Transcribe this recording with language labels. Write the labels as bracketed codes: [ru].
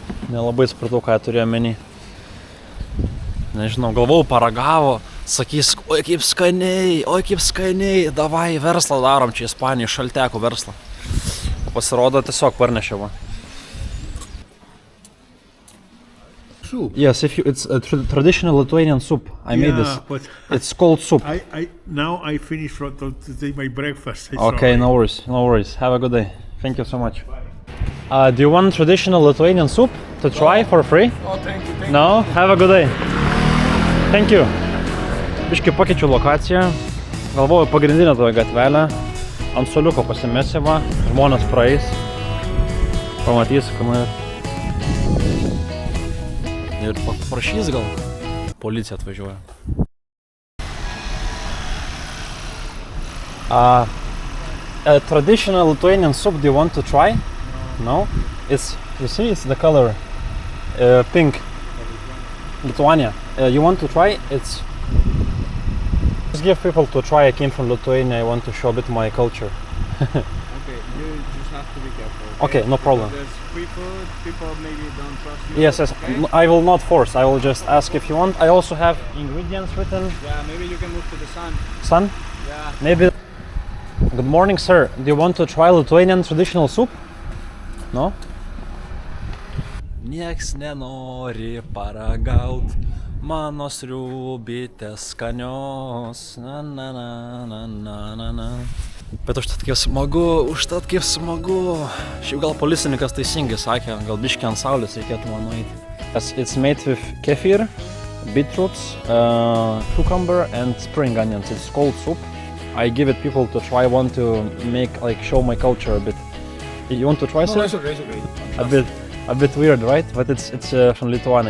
[lt] Nelabai supratau, ką turėjo menį. Nežinau, galvau, paragavo, sakys, oi kaip skaniai, davai, verslą darom čia Ispanijai, šaltekų verslą. Pasirodo, tiesiog parnešė va. [en] Soup. Yes, it's a traditional Lithuanian soup. I made this. But It's called soup. now I finished to take my breakfast. Okay, no worries. Have a good day. Thank you so much. Do you want traditional Lithuanian soup to try for free? Oh, thank you. No? Have a good day. Thank you. [lt] Biškai pakeičiu lokaciją. Galvoju pagrindinę toje gatvelę. Ant suoliuko pasimesiu va. Žmonės praeis. Pamatys, kuomet. Ir paprašys gal. Policija atvažiuoja. [en] A traditional Lithuanian soup, do you want to try? No? It's, you see, it's the color pink. Lithuania. You want to try? It's... Just give people to try. I came from Lithuania. I want to show a bit my culture. Okay, you just have to be careful. Okay, no problem. There's free food, people maybe don't trust you. Yes, Okay? I will not force. I will just ask if you want. I also have ingredients written. Yeah, maybe you can move to the sun. Sun? Yeah. Maybe. Good morning, sir. Do you want to try Lithuanian traditional soup? No? [lt] Nieks nenori paragaut mano sriubytės skanios. Na, na, na, na, na, na, na. Bet užtat kaip smagu. Šiaip gal policininkas teisingai sakė, gal biškį ant saulės reikėtų man nueiti. [en] It's made with kefir, beetroots, cucumber and spring onions. It's cold soup. I give it people to try. I want to make, like, show my culture a bit. You want to try some? No, it's okay. A bit weird, right? But it's from Lithuania.